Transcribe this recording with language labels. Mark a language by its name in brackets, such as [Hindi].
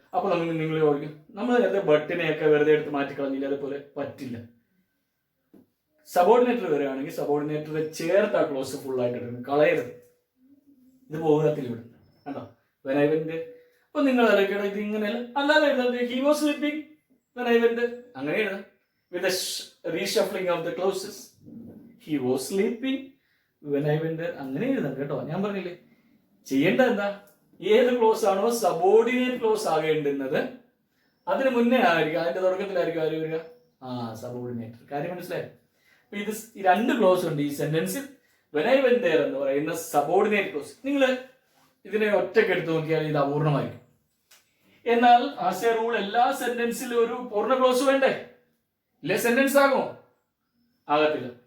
[Malayalam] അപ്പൊ നിങ്ങൾ ചോദിക്കും, നമ്മൾ നേരത്തെ ബട്ടിനെയൊക്കെ വെറുതെ എടുത്ത് മാറ്റിക്കളഞ്ഞില്ല, അതുപോലെ പറ്റില്ല. സബോർഡിനേറ്റർ വരികയാണെങ്കിൽ സബോർഡിനേറ്ററെ ചേർത്ത് ആ ക്ലോസ് ഫുൾ ആയിട്ട് എടുക്കണം, കളയരുത്. ഇത് പോകത്തിൽ ഇവിടെ കണ്ടോ? [English] When I went. [Malayalam] അപ്പൊ നിങ്ങൾ ആലോചിക്കണം, ഇത് ഇങ്ങനെയല്ല, അല്ലാതെ എഴുതാം. [English] he was sleeping when I went, [Malayalam] അങ്ങനെ എഴുതാം. [English] with the reshuffling of the clauses. He was sleeping when I went there. [Malayalam] അങ്ങനെ എഴുതാം കേട്ടോ. ഞാൻ പറഞ്ഞില്ലേ, ചെയ്യേണ്ടത് എന്താ? ഏത് ക്ലോസ് ആണോ സബോർഡിനേറ്റ് ക്ലോസ് ആകേണ്ടുന്നത് അതിന് മുന്നേ ആയിരിക്കും, അതിന്റെ തുടക്കത്തിലായിരിക്കും ആര് വരിക? സബോർഡിനേറ്റർ. കാര്യം മനസ്സിലായോ? അപ്പൊ ഇത് രണ്ട് ക്ലോസ് ഉണ്ട് ഈ സെന്റൻസിൽ. [English] when I went there [Malayalam] എന്ന് പറയുന്ന സബോർഡിനേറ്റ് ക്ലോസ്. നിങ്ങൾ ഇതിനെ ഒറ്റയ്ക്ക് എടുത്ത് നോക്കിയാൽ ഇത് അപൂർണമായിരിക്കും. എന്നാൽ ആസ് എ റൂൾ എല്ലാ സെന്റൻസിലും ഒരു പൂർണ്ണ ക്ലോസ് വേണ്ടേ? ഇല്ലേ സെന്റൻസ് ആകുമോ? ആകത്തില്ല.